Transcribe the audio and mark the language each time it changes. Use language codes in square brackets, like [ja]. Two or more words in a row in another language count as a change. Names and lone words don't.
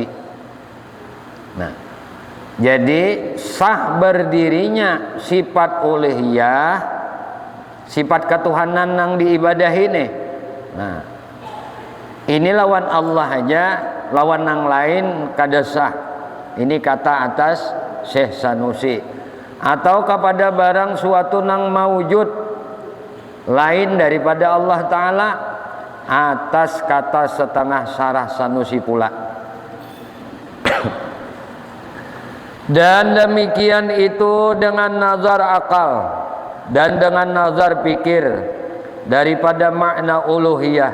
[bjn] Nah, jadi sah berdirinya sifat uluhiyah, sifat ketuhanan nang diibadahi nih. Nah, ini lawan Allah aja, lawan nang lain kada sah. [id] Ini kata atas Syekh Sanusi. Atau kepada barang suatu nang maujud lain daripada Allah Ta'ala, atas kata setengah syarah Sanusi pula. Dan demikian itu dengan nazar akal dan dengan nazar pikir daripada makna uluhiyah.